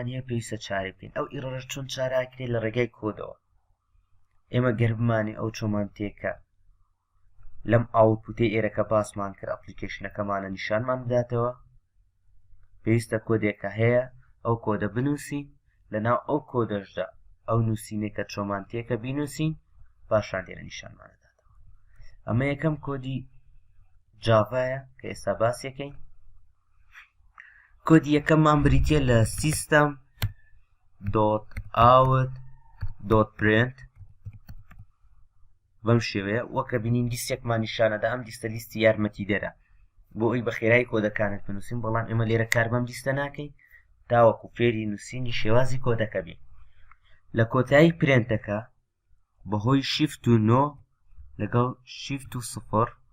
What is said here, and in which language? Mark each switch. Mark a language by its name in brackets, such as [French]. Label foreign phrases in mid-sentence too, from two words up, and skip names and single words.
[Central Kurdish] هەیە پێویستە چارە بکەین ئەو ئیرەڕە چۆن چاراکرێت لە ڕێگای کۆدەوە ئێمە گەر بمانێ ئەو چۆمانتێکە لەم ئاوتپوتەی ئێرەکە باسمان کرد ئەپلیکیشنەکەمانە نیشانمان بداتەوە پێویستە کۆدێکە هەیە ئەو کۆدە بنووسین لەناو ئەو کۆدەشدا ئەو نووسینێکە چۆمانتێکە بینووسین پاشان لێرە نیشانمانەداتەوە ئەمە یەکەم کۆدی جاڤایە کە ئێستا باسیەکەین کۆدی یەکەممان بریتە لە system.out.print بەم شێوەیە وەکە بینین لیستێکمان نیشانەدا ئەم لیستە لیستی یارمەتیدەرە بۆ ئەوی بە خێرایی کۆدەکانت بنووسین بەڵام ئێمە لێرە کار بەم لیستە ناکەین تاوەکو فێری نووسینی شێوازی کۆدەکە بین لە کۆتایی پرێنتەکە بەهۆی شیفت و 9 لەگەڵ شیفت و 0